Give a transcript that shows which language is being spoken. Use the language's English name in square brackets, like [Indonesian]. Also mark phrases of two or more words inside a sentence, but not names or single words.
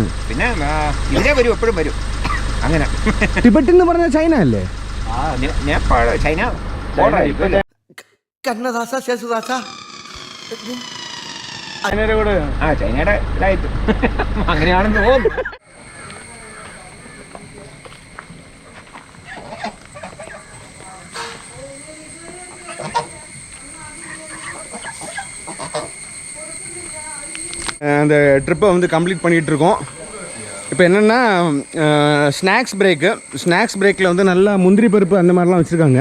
[Malayalam] പിന്നെ ഇതിലെ വരും, എപ്പോഴും വരും. അങ്ങനെ. ടിബറ്റ് എന്ന് പറഞ്ഞാൽ ചൈന അല്ലേ? നേപ്പാൾ, ചൈന. കന്നദാസ ശേഷദാസ ചൈനയുടെ ഇതായിട്ട് അങ്ങനെയാണെന്ന് തോന്നുന്നു. [Tamil] அந்த ட்ரிப்பை வந்து கம்ப்ளீட் பண்ணிகிட்ருக்கோம். இப்போ என்னென்னா [English] snacks break [Tamil] வந்து நல்லா முந்திரி பருப்பு அந்த மாதிரிலாம் வச்சுருக்காங்க.